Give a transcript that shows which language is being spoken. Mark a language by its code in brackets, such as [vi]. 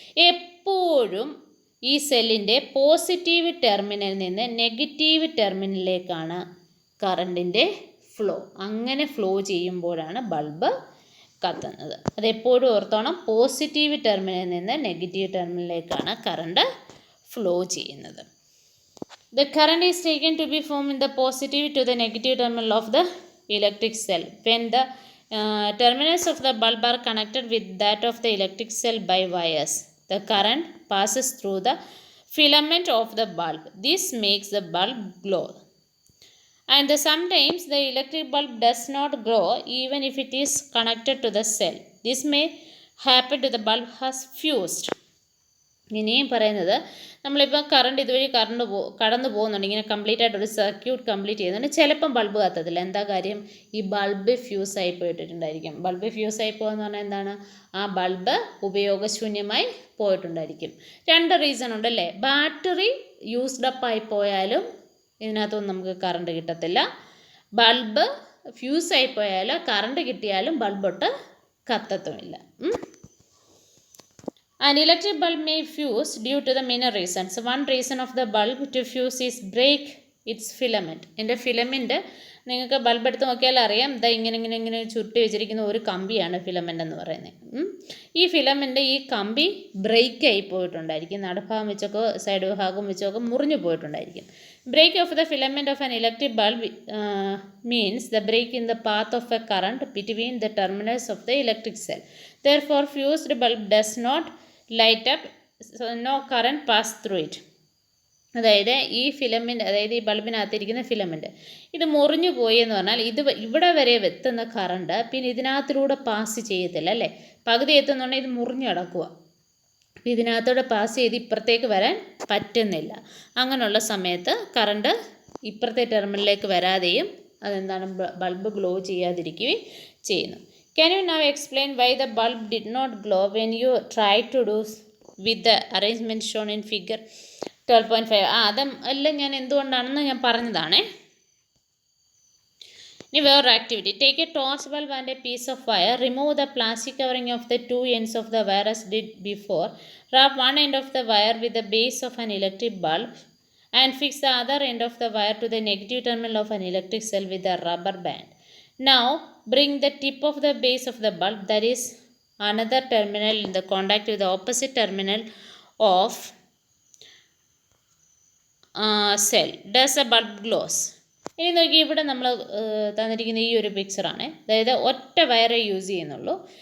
[ml] എപ്പോഴും ഈ സെല്ലിൻ്റെ പോസിറ്റീവ് ടെർമിനലിൽ നിന്ന് നെഗറ്റീവ് ടെർമിനലിലേക്കാണ് കറണ്ടിൻ്റെ ഫ്ലോ. അങ്ങനെ ഫ്ലോ ചെയ്യുമ്പോഴാണ് ബൾബ് കത്തുന്നത്. അതെപ്പോഴും ഓർത്തോണം, പോസിറ്റീവ് ടെർമിനലിൽ നിന്ന് നെഗറ്റീവ് ടെർമിനലിലേക്കാണ് കറണ്ട് ഫ്ലോ ചെയ്യുന്നത്. [en] The current is taken to be from the positive to the negative terminal of the electric cell. When the terminals of the bulb are connected with that of the electric cell by wires, the current passes through the filament of the bulb. This makes the bulb glow. And sometimes the electric bulb does not glow even if it is connected to the cell. This may happen to the bulb has fused. [ml] ഇനിയും പറയുന്നത്, നമ്മളിപ്പോൾ current ഇതുവഴി കടന്നു പോകുന്നുണ്ട്, ഇങ്ങനെ complete ആയിട്ട് ഒരു circuit complete ചെയ്യുന്നുണ്ട്. ചിലപ്പം ബൾബ് കത്തത്തില്ല. എന്താ കാര്യം? ഈ ബൾബ് ഫ്യൂസായി പോയിട്ടുണ്ടായിരിക്കും. ബൾബ് ഫ്യൂസായി പോകുമെന്ന് പറഞ്ഞാൽ എന്താണ്? ആ ബൾബ് ഉപയോഗശൂന്യമായി പോയിട്ടുണ്ടായിരിക്കും. 2 റീസൺ ഉണ്ടല്ലേ. ബാറ്ററി യൂസ്ഡ് അപ്പ് ആയി പോയാലും ഇതിനകത്തൊന്നും നമുക്ക് കറണ്ട് കിട്ടത്തില്ല. ബൾബ് ഫ്യൂസായി പോയാലും കറണ്ട് കിട്ടിയാലും ബൾബൊട്ട് കത്തത്തുമില്ല. [en] An electric bulb may fuse due to the many reasons. One reason of the bulb to fuse is break its filament. [ml] ഇതിൻ്റെ ഫിലമെൻറ്റ് നിങ്ങൾക്ക് ബൾബ് എടുത്ത് നോക്കിയാൽ അറിയാം. ഇതാ ഇങ്ങനെ ചുരുട്ടി വെച്ചിരിക്കുന്ന ഒരു കമ്പിയാണ് ഫിലമെൻ്റ് എന്ന് പറയുന്നത്. ഈ ഫിലമെൻ്റ്, ഈ കമ്പി ബ്രേക്ക് ആയി പോയിട്ടുണ്ടായിരിക്കും. നടുഭാഗം വെച്ചൊക്കെ സൈഡ് ഭാഗം വെച്ചൊക്കെ മുറിഞ്ഞു പോയിട്ടുണ്ടായിരിക്കും. [en] Break of the filament of an electric bulb means the break in the path of a current between the terminals of the electric cell. Therefore, fused bulb does not light up, so no current pass through it. [ml] അതായത് ഈ filament, അതായത് ഈ ബൾബിനകത്തിരിക്കുന്ന filament ഇത് മുറിഞ്ഞു പോയി എന്ന് പറഞ്ഞാൽ ഇവിടെ വരെ എത്തുന്ന കറണ്ട് പിന്നെ ഇതിനകത്തിലൂടെ പാസ് ചെയ്യത്തില്ല അല്ലേ. പകുതി എത്തുന്നുണ്ടെങ്കിൽ ഇത് മുറിഞ്ഞു കിടക്കുക. അപ്പോൾ ഇതിനകത്തൂടെ പാസ് ചെയ്ത് ഇപ്പുറത്തേക്ക് വരാൻ പറ്റുന്നില്ല. അങ്ങനെയുള്ള സമയത്ത് കറണ്ട് ഇപ്പുറത്തെ ടെർമിനലിലേക്ക് വരാതെയും അതെന്താണ് ബൾബ് ഗ്ലോ ചെയ്യാതിരിക്കുകയും ചെയ്യുന്നു. [en] Can you now explain why the bulb did not glow when you tried to do with the arrangement shown in figure 12.5? [ml] അതെല്ലാം ഞാൻ എന്തുകൊണ്ടാണെന്ന് ഞാൻ പറഞ്ഞതാണേ. ഇനി വേറൊരു activity. [en] Take a torch bulb and a piece of wire. Remove the plastic covering of the two ends of the wire as did before. Wrap one end of the wire with the base of an electric bulb and fix the other end of the wire to the negative terminal of an electric cell with a rubber band. Now bring the tip of the base of the bulb, that is another terminal, in the contact with the opposite terminal of cell. Does the bulb glows? [ml] ഇനി നോക്കി, ഇവിടെ നമ്മൾ തന്നിരിക്കുന്ന ഈ ഒരു പിക്ചറാണ്. അതായത് ഒറ്റ വയറേ use ചെയ്യുന്നുള്ളൂ.